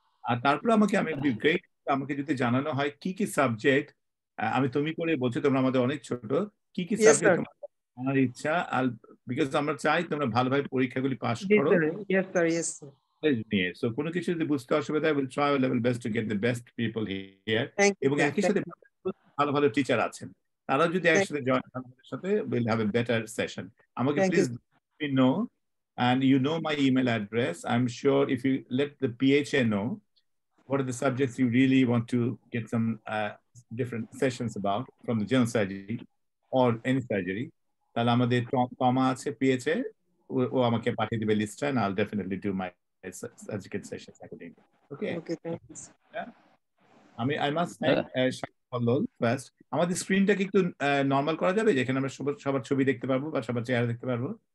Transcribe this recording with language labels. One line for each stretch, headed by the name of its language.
Bangla: আর তারপরে আমাকে যদি জানানো হয় কি কি সাবজেক্ট, আমি তুমি করে বলছি, তোমরা আমাদের অনেক ছোট, কি কি সাবজেক্ট তোমার জানার ইচ্ছা, আর বিকজ আমরা চাই তোমরা ভালোভাবে পরীক্ষাগুলি পাস করো নিয়ে। সো কোনো কিছু যদি বুঝতে অসুবিধা হয়,
English: will try level best to get the best people here,
Bangla: এবং একই সাথে ভালো ভালো টিচার আছেন, তারা যদি একসাথে জয়েন আমাদের সাথে,
English: Will have a better session.
Bangla: আমাকে please no,
English: and you know my email address. I'm sure if you let the PHA know what are the subjects you really want to get some different sessions about from the general surgery or any surgery,
Bangla: তাহলে আমাদের টমা আছে PHA, ও আমাকে পাঠিয়ে দিবে লিস্টটা,
English: and I'll definitely do my surgical sessions accordingly. Okay, thanks. I must thank Shakallol first.
Bangla: আমাদের স্ক্রিনটাকে একটু normal করা যাবে, যেখানে আমরা সবার ছবি দেখতে পারবো বা সবার চেহারা দেখতে পারবো?